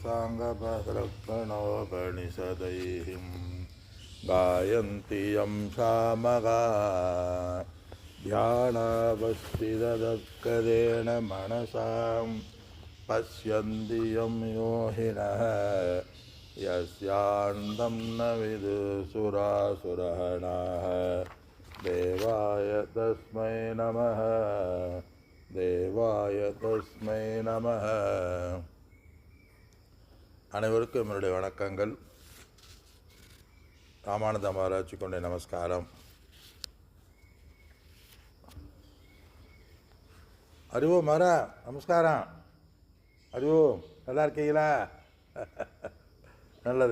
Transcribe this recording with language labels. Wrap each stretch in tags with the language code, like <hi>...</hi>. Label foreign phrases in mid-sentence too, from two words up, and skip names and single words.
<sa>साङ्गपदर्पणोपनिषदैः गायन्ति यं सामगाः ध्यानावस्थितदग्गदेन मनसां पश्यन्ति यं योगिनः यस्यान्तं न विदुसुरासुरगणाः देवाय तस्मै नमः देवाय तस्मै नमः.</sa> <ta>அனைவருக்கும் என்னுடைய வணக்கங்கள். ராமானந்த மகாராஜ் கொண்ட நமஸ்காரம். அறிவோம் மாரா, நமஸ்காரம். அறிவோம், நல்லா இருக்கீங்களா? நல்லது.</ta>